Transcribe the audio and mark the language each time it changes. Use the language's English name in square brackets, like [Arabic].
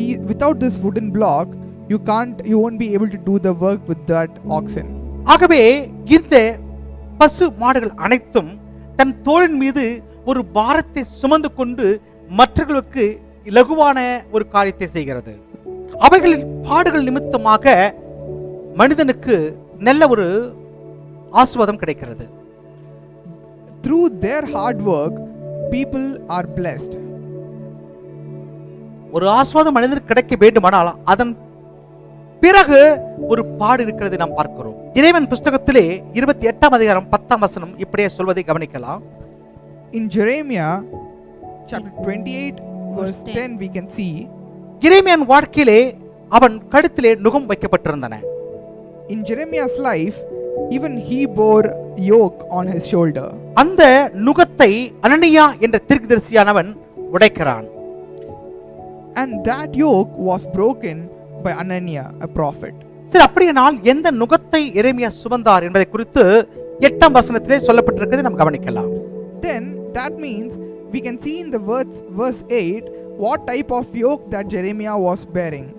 [English] Without this wooden block, you won't be able to do the work with that oxen. [Tamil] ஆகவே இந்த பசு மாடுகள் அனைத்தும் தன் தோளின் மீது ஒரு பாரத்தை சுமந்து கொண்டு மற்றவர்களுக்கு இலகுவான ஒரு காரியத்தை செய்கிறது. அவைகளின் பாடுகள் நிமித்தமாக மனிதனுக்கு நல்ல ஒரு ஆசீர்வாதம் கிடைக்கிறது. [English] Through their hard work, people are blessed. [Tamil] ஒரு ஆசீர்வாதம் மனிதனுக்கு கிடைக்க வேண்டுமானால் அதன் பிறகு ஒரு பாடு இருக்கிறதை நாம் பார்க்கிறோம். இறைவன் புஸ்தகத்திலே 28ஆம் அதிகாரம் 10ஆம் வசனம் இப்படியே சொல்வதை கவனிக்கலாம். [English] In Jeremiah chapter 28 verse 10 we can see, [Tamil] எரேமியாவின் வாழ்க்கையிலே அவன் கழுத்திலே நுகம் வைக்கப்பட்டிருந்தன. [English] in Jeremiah's life, even he bore yoke on his shoulder. [Tamil] அந்த நுகத்தை அனனியா என்ற தீர்க்கதரிசியானவன் உடைக்கிறான். [English] And that yoke was broken by Ananiah, a prophet. [Tamil] சரி, அப்படியானால் எந்த நுகத்தை எரேமியா சுமந்தார் என்பதை குறித்து 8ஆம் வசனத்திலே சொல்லப்பட்டிருக்கிறது நாம் கவனிக்கலாம். [English] Then that means we can see in the verse 8 what type of yoke that Jeremiah was bearing.